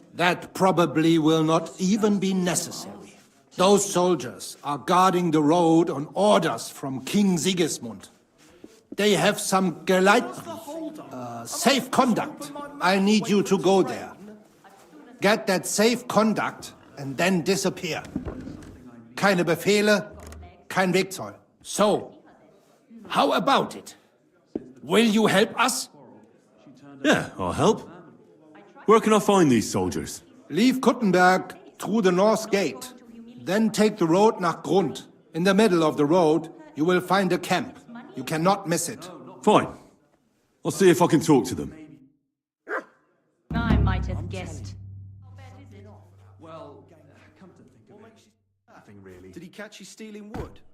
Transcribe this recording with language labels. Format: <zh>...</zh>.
<en>That probably will not even be necessary. Those soldiers are guarding the road on orders from King Sigismund. They have some Geleitbrief, safe conduct. I need you to go there. Get that safe conduct and then disappear.</en> <de>Keine Befehle, kein Wegzoll.</de> <en>So, how about it? Will you help us? Yeah, I'll help. Where can I find these soldiers? Leave Kuttenberg through the north gate. Then take the road</en> <de>nach Grund.</de> <en>In the middle of the road, you will find a camp. You cannot miss it. Fine. I'll see if I can talk to them. I might have guessed. Well, come to think of it, nothing really. Did he catch you stealing wood?</en>